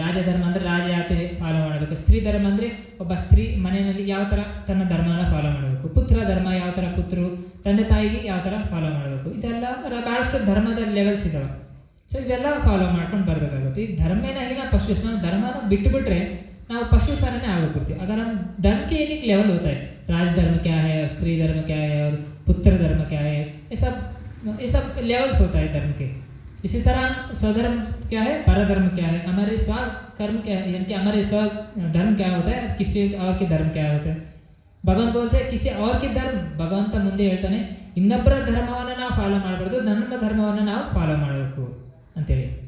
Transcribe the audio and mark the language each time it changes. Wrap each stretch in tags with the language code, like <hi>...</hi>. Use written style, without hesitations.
<kn>ರಾಜಧರ್ಮ ಅಂದರೆ ರಾಜ ಯಾಕೆ ಫಾಲೋ ಮಾಡಬೇಕು, ಸ್ತ್ರೀ ಧರ್ಮ ಅಂದರೆ ಒಬ್ಬ ಸ್ತ್ರೀ ಮನೆಯಲ್ಲಿ ಯಾವ ಥರ ತನ್ನ ಧರ್ಮನ ಫಾಲೋ ಮಾಡಬೇಕು, ಪುತ್ರ ಧರ್ಮ ಯಾವ ಥರ ಪುತ್ರರು ತಂದೆ ತಾಯಿಗೆ ಯಾವ ಥರ ಫಾಲೋ ಮಾಡಬೇಕು, ಇದೆಲ್ಲ ಭಾಳಷ್ಟು ಧರ್ಮದ ಲೆವೆಲ್ಸ್ ಇದ್ದಾವೆ. ಸೊ ಇವೆಲ್ಲ ಫಾಲೋ ಮಾಡ್ಕೊಂಡು ಬರಬೇಕಾಗುತ್ತೆ. ಈ ಧರ್ಮೇನ ಹೀನ ಪಶು, ನಾವು ಧರ್ಮನ ಬಿಟ್ಟುಬಿಟ್ರೆ ನಾವು</kn> <hi>पशु सारने आगे अगर हम धर्म के एक लेवल होता है, राजधर्म क्या है, स्त्री धर्म क्या है और पुत्र धर्म क्या है, ये सब लेवल्स होता है धर्म के. इसी तरह स्वधर्म क्या है, परधर्म क्या है, हमारे स्वकर्म क्या है, यानी कि हमारे स्व धर्म क्या होता है, किसी और के धर्म क्या होता है. भगवान बोलते हैं किसी और के धर्म,</hi> <kn>भगವಂತ ಮುಂದೆ ಹೇಳ್ತಾನೆ ಇನ್ನೊಬ್ಬರ ಧರ್ಮವನ್ನು ನಾವು ಫಾಲೋ ಮಾಡಬಾರ್ದು, ನಮ್ಮ ಧರ್ಮವನ್ನು ನಾವು ಫಾಲೋ ಮಾಡಬೇಕು ಅಂತೇಳಿ.</kn>